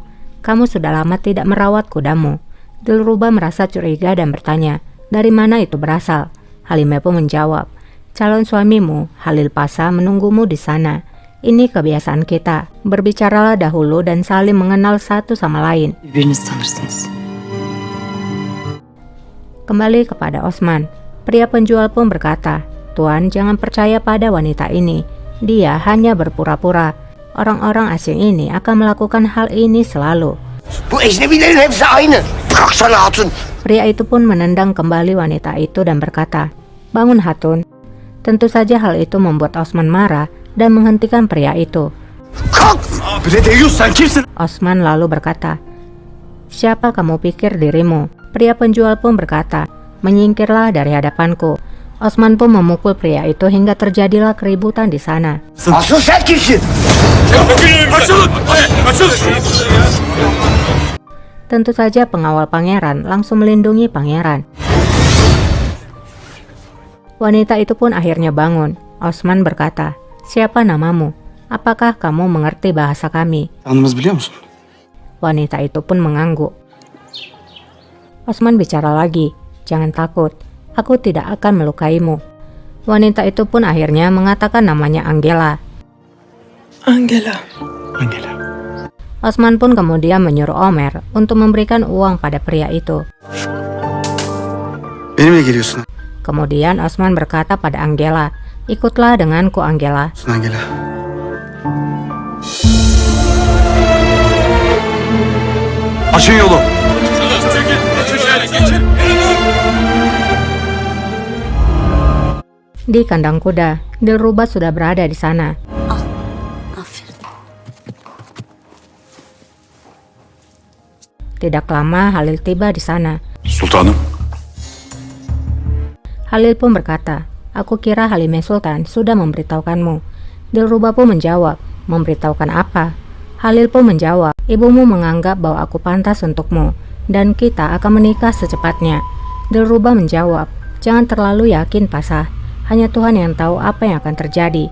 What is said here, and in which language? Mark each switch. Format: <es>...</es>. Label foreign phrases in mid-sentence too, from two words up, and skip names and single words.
<id>Kamu sudah lama tidak merawat kudamu. Dilruba merasa curiga dan bertanya, dari mana itu berasal? Halime pun menjawab, calon suamimu, Halil Pasha, menunggumu di sana. Ini kebiasaan kita. Berbicaralah dahulu dan saling mengenal satu sama lain.</id> <tr>Birbirinizi tanırsınız.</tr> <id>Kembali kepada Osman. Pria penjual pun berkata, Tuan, jangan percaya pada wanita ini. Dia hanya berpura-pura. Orang-orang asing ini akan melakukan hal ini selalu.</id> <tr>Bu ecnebilerin hepsi aynı. Kalksana hatun.</tr> <id>Pria itu pun menendang kembali wanita itu dan berkata, bangun Hatun. Tentu saja hal itu membuat Osman marah dan menghentikan pria itu.</id> <tr>Kalk. Bre Deyyus sen kimsin?</tr> <id>Osman lalu berkata, siapa kamu pikir dirimu? Pria penjual pun berkata, menyingkirlah dari hadapanku. Osman pun memukul pria itu hingga terjadilah keributan di sana.</id> <tr>Asıl sen kimsin? Açılın. Açıl.</tr> <id>Tentu saja pengawal pangeran langsung melindungi pangeran. Wanita itu pun akhirnya bangun. Osman berkata, siapa namamu? Apakah kamu mengerti bahasa kami?</id> <tr>Tanrımız biliyor musun?</tr> <id>Wanita itu pun mengangguk. Osman bicara lagi, jangan takut, aku tidak akan melukaimu. Wanita itu pun akhirnya mengatakan namanya Angela. Angela. Angela. Osman pun kemudian menyuruh Omer untuk memberikan uang pada pria itu.</id> <tr>Benimle geliyorsun.</tr> <id>Kemudian Osman berkata pada Angela, ikutlah denganku Angela.</id> <tr>Angela. Açın yolu.</tr> <id>Di kandang kuda, Dilruba sudah berada di sana.</id> <tr>Aferin.</tr> <id>Tidak lama Halil tiba di sana.</id> <tr>Sultanım.</tr> <id>Halil pun berkata, aku kira Halime Sultan sudah memberitahukanmu. Dilruba pun menjawab, memberitahukan apa? Halil pun menjawab, ibumu menganggap bahwa aku pantas untukmu, dan kita akan menikah secepatnya. Dilruba menjawab, jangan terlalu yakin Pasha, hanya Tuhan yang tahu apa yang akan terjadi.</id>